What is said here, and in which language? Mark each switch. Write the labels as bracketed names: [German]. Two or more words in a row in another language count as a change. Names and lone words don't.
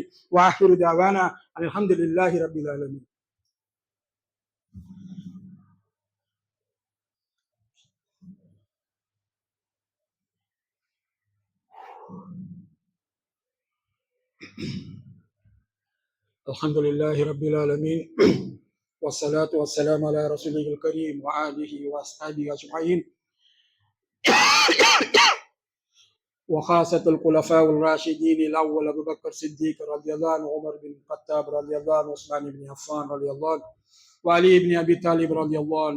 [Arabic] وآخر دعوانا الحمد لله رب العالمين. الحمد لله رب العالمين. والصلاة والسلام على رسوله الكريم وآله وأصحابه أجمعين وخاصة الخلفاء الراشدين الأول أبو بكر الصديق رضي الله عنه، عمر بن الخطاب رضي الله عنه، عثمان بن عفان رضي الله عنه، وعلي بن أبي طالب رضي الله عنه.